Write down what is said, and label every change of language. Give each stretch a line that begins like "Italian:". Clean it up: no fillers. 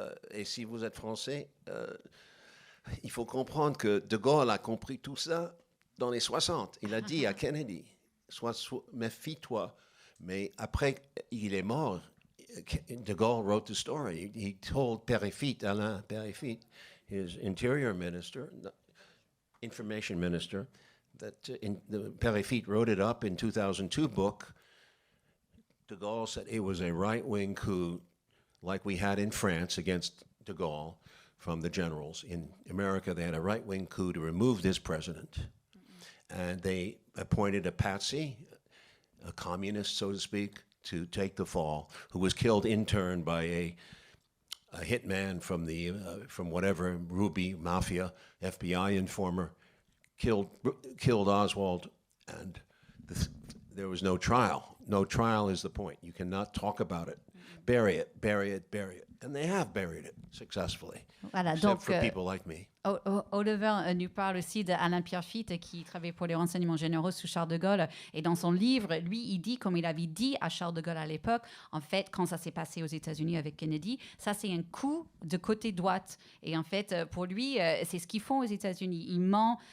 French: Et si vous êtes français, il faut comprendre que De Gaulle a compris tout ça dans les 60. Il a dit à Kennedy, méfie-toi. Mais après, il est mort.
English: De Gaulle wrote the story. He told Alain Périfitte, his interior minister, information minister, that Périfitte wrote it up in 2002 book. De Gaulle said it was a right-wing coup like we had in France against De Gaulle from the generals. In America, they had a right-wing coup to remove this president. And they appointed a patsy, a communist, so to speak, to take the fall, who was killed in turn by a hitman from whatever, Ruby Mafia, FBI informer, killed Oswald, and there was no trial. No trial is the point. You cannot talk about it. Bury it, bury it, bury it. And they have buried it successfully,
French: Voilà,
English: except
French: donc,
English: for people like me.
French: Oliver nous parle aussi d'Alain Périfitte qui travaillait pour les renseignements généraux sous Charles de Gaulle. Et dans son livre, lui, il dit, comme il avait dit à Charles de Gaulle à l'époque, en fait, quand ça s'est passé aux États-Unis avec Kennedy, ça, c'est un coup de côté droite. Et en fait, pour lui, c'est ce qu'ils font aux États-Unis. Ils mentent.